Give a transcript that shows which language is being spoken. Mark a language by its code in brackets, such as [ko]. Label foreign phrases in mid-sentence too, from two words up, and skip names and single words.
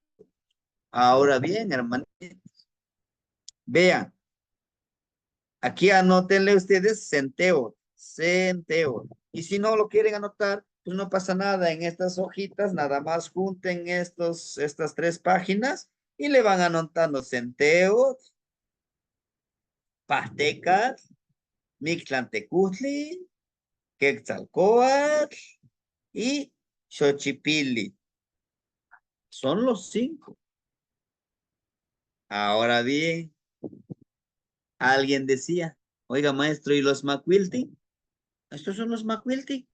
[es] Ahora bien, hermanos, vean, aquí anótenle ustedes centeo, centeo. Y si no lo quieren anotar, pues no pasa nada. En estas hojitas, nada más junten estas 3 páginas y le van anotando centeo, pastecas, mixtlantecutli, quetzalcóatl y xochipilli. Son los 5. Ahora bien, alguien decía, oiga maestro, ¿y los macuilti? Estos son los macuilti.